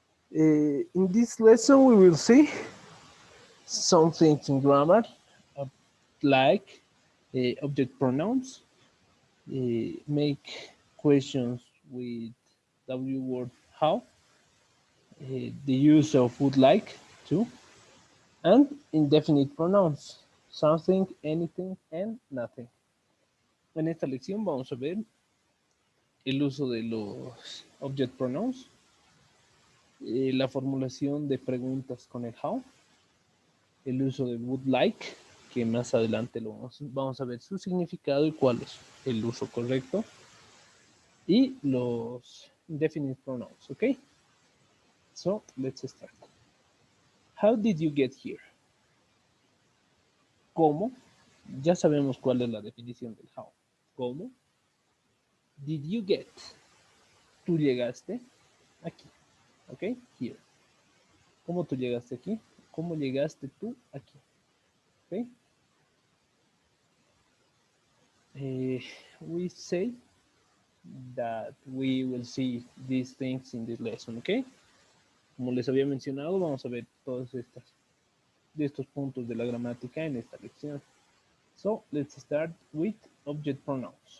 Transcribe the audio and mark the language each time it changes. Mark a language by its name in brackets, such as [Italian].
[English] In this lesson we will see some things in grammar like object pronouns, make questions with W word how, the use of would like too, and indefinite pronouns, something, anything, and nothing. [Spanish] En esta lección vamos a ver el uso de los object pronouns, la formulación de preguntas con el how, el uso de would like, que más adelante vamos a ver su significado y cuál es el uso correcto, y los indefinite pronouns, ¿ok? [English] So, let's start. How did you get here? [Spanish] ¿Cómo? Ya sabemos cuál es la definición del how. ¿Cómo? [English] Did you get? [Spanish] Tú llegaste aquí. ¿Ok? [English] Here. [Spanish] ¿Cómo tú llegaste aquí? ¿Cómo llegaste tú aquí? ¿Ok? [English] We say that we will see these things in this lesson. [Spanish] ¿Ok? Como les había mencionado, vamos a ver todos estos puntos de la gramática en esta lección. [English] So, let's start with object pronouns.